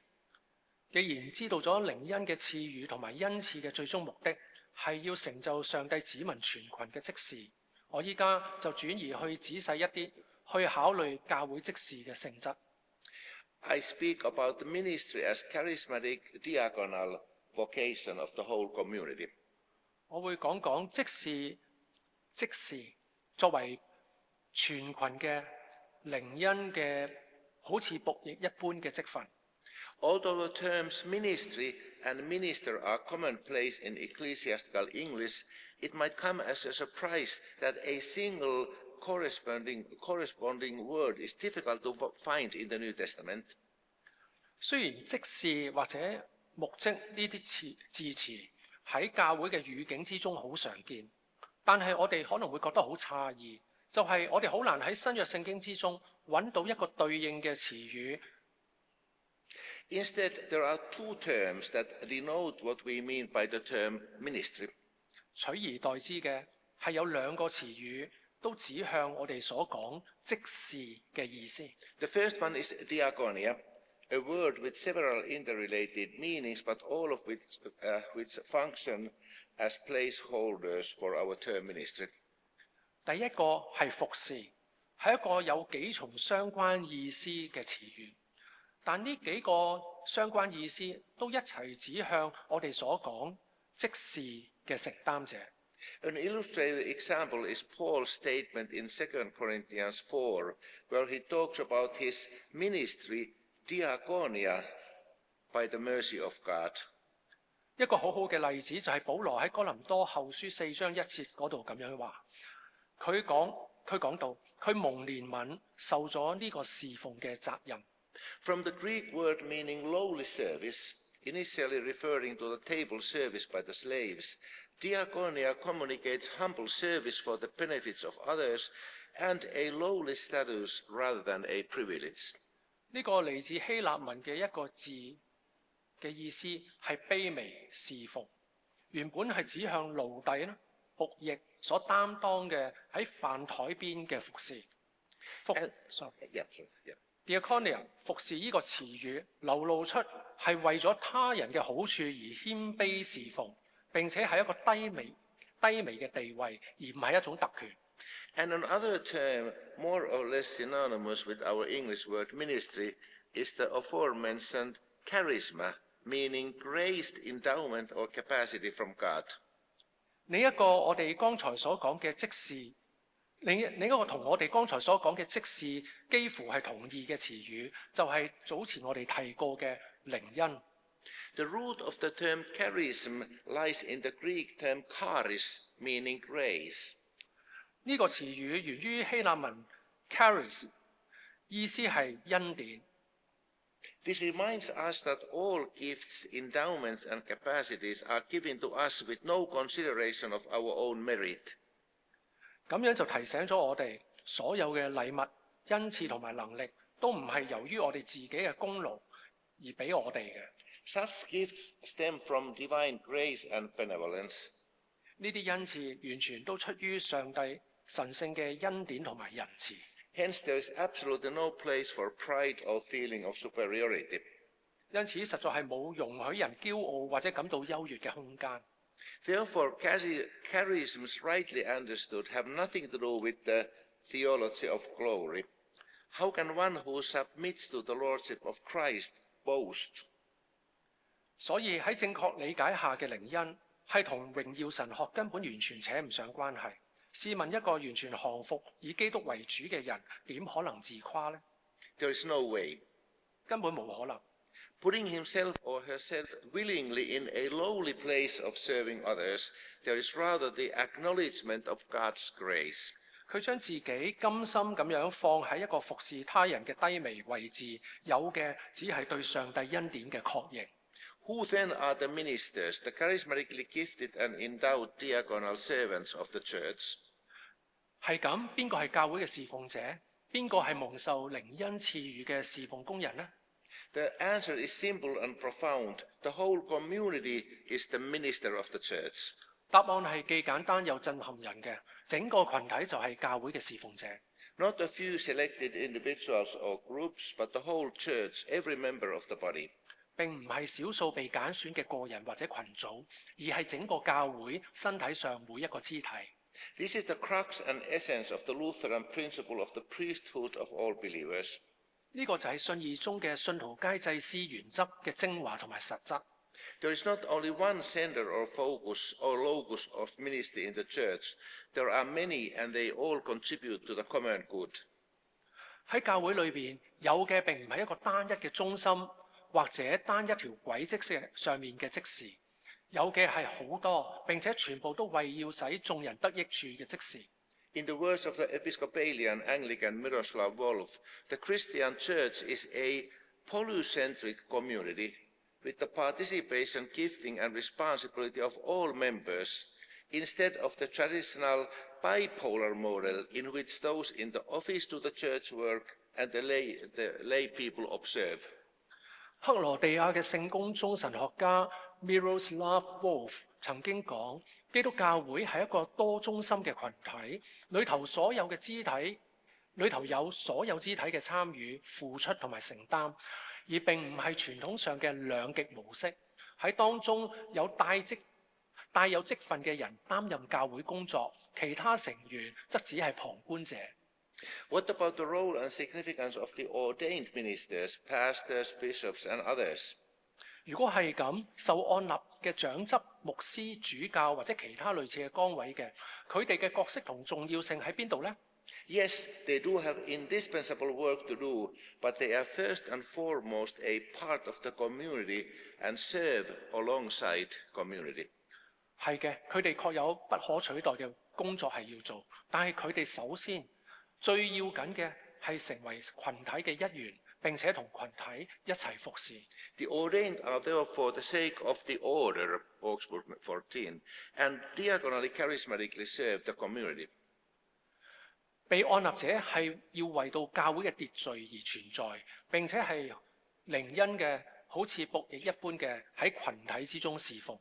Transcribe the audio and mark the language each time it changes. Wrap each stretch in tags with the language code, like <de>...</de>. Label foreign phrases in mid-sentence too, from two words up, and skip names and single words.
<yue>既然知道咗靈恩嘅賜予同埋恩賜嘅最終目的係要成就上帝子民全群嘅職事，我依家就轉移去仔細一啲，去考慮教會職事嘅性質。</yue> <en>I speak about the ministry as charismatic diaconal vocation of the whole community.</en> <yue>我會講講職事作為全群嘅靈恩嘅好似僕役一般嘅職分。</yue> <en>Although the terms ministry and minister are commonplace in ecclesiastical English, it might come as a surprise that a single corresponding word is difficult to find in the New Testament.</en> <yue>雖然職事或者牧職呢啲字詞喺教會嘅語境之中好常見，但係我哋可能會覺得好詫異，就係我哋好難喺新約聖經之中揾到一個對應嘅詞語。</yue> <en>Instead, there are two terms that denote what we mean by the term ministry.</en> <yue>取而代之嘅係有兩個詞語都指向我哋所講職事嘅意思。</yue> <en>The first one is diaconia, a word with several interrelated meanings, but all of which function as placeholders for our term ministry.</en> <yue>第一個係服侍，係一個有幾重相關意思嘅詞語，但呢幾個相關意思都一齊指向我哋所講職事嘅承擔者。</yue> <en>An illustrated example is Paul's statement in 2 Corinthians 4, where he talks about his ministry, diaconia, by the mercy of God.</en> <yue>一個好好嘅例子就係保羅喺哥林多後書4章1節嗰度咁樣話，佢講到佢蒙憐憫，受咗呢個侍奉嘅責任。</yue> <en>From the Greek word meaning lowly service, initially referring to the table service by the slaves, diaconia communicates humble service for the benefits of others and a lowly status rather than a privilege.</en> <yue>呢個嚟自希臘文嘅一個字嘅意思係卑微侍奉，原本係指向奴隸啦、僕役所擔當嘅喺飯台邊嘅服侍。Diaconia 服侍呢個詞語流露出係為咗他人嘅好處而謙卑侍奉，並且係一個低微嘅地位，而唔係一種特權。</yue> <en>And another term, more or less synonymous with our English word ministry, is the aforementioned charisma, meaning graced endowment or capacity from God.</en> <yue>另一個我哋剛才所講嘅職事，另一個同我哋剛才所講嘅職事幾乎係同義嘅詞語，就係早前我哋提過嘅靈恩。</yue> <en>The root of the term charism lies in the Greek term charis, meaning grace.</en> <yue>呢個詞語源於希臘文 charis， 意思係恩典。</yue> <en>This reminds us that all gifts, endowments, and capacities are given to us with no consideration of our own merit.</en> <yue>咁樣就提醒咗我哋，所有嘅禮物、恩賜同埋能力，都唔係由於我哋自己嘅功勞而俾我哋嘅。</yue> <en>Such gifts stem from divine grace and benevolence.</en> <yue>呢啲恩賜完全都出於上帝神聖嘅恩典同埋仁慈。</yue> <en>Hence, there is absolutely no place for pride or feeling of superiority.</en> <yue>因此，實在係冇容許人驕傲或者感到優越嘅空間。</yue> <en>Therefore, charisms rightly understood have nothing to do with the theology of glory. How can one who submits to the lordship of Christ boast?</en> <yue>所以喺正確理解下嘅靈恩，係同榮耀神學根本完全扯唔上關係。試問一個完全降服以基督為主嘅人，點可能自誇呢？</yue> <en>There is no way.</en> <yue>根本冇可能。</yue> <en>Putting himself or herself willingly in a lowly place of serving others, there is rather the acknowledgement of God's grace.</en> <yue>佢將自己甘心咁樣放喺一個服侍他人嘅低微位置，有嘅只係對上帝恩典嘅確認。</yue> <en>Who then are the ministers, the charismatically gifted and endowed diaconal servants of the church?</en> <yue>係咁，邊個係教會嘅侍奉者？邊個係蒙受靈恩賜予嘅侍奉工人呢？</yue> <en>The answer is simple and profound. The whole community is the minister of the church.</en> <yue>答案係既簡單又震撼人嘅，整個群體就係教會嘅侍奉者。</yue> <en>Not a few selected individuals or groups, but the whole church, every member of the body.</en> <yue>並唔係少數被揀選嘅個人或者群組，而係整個教會身體上每一個肢體。</yue> <en>This is the crux and essence of the Lutheran principle of the priesthood of all believers.</en> <yue>呢個就係信義中嘅信徒皆祭司原則嘅精華同埋實質。</yue> <en>There is not only one center or focus or locus of ministry in the church. There are many, and they all contribute to the common good.</en> <yue>喺教會裏邊有嘅並唔係一個單一嘅中心，或者單一條軌跡上面嘅職事，有嘅係好多，並且全部都為要使眾人得益處嘅職事。</yue> <en>In the words of the Episcopalian Anglican Miroslav Volf, the Christian church is a polycentric community with the participation, gifting, and responsibility of all members, instead of the traditional bipolar model in which those in the office do the church work and the lay people observe.</en> <yue>克羅地亞嘅聖公宗神學家 Miroslav Volf 曾經講，基督教會係一個多中心嘅群體，裏頭有所有肢體嘅參與、付出同埋承擔，而並唔係傳統上嘅兩極模式。喺當中有帶有職分嘅人擔任教會工作，其他成員則只係旁觀者。</yue> <en>What about the role and significance of the ordained ministers, pastors, bishops, and others?</en> <yue>如果係咁，受按立嘅長執、牧師、主教或者其他類似嘅崗位嘅，佢哋嘅角色同重要性喺邊度呢？</yue> <en>Yes, they do have indispensable work to do, but they are first and foremost a part of the community and serve alongside community.</en> <yue>係嘅，佢哋確有不可取代嘅工作係要做，但係佢哋首先最要緊嘅係成為群體嘅一員，並且同群體一齊服侍。</yue> <en>The ordained are there for the sake of the order, Augsburg 14, and diaconally charismatically serve the community.</en> <yue>被按立者係要為到教會嘅秩序而存在，並且係靈恩嘅，好似僕役一般嘅喺群體之中侍奉。</yue>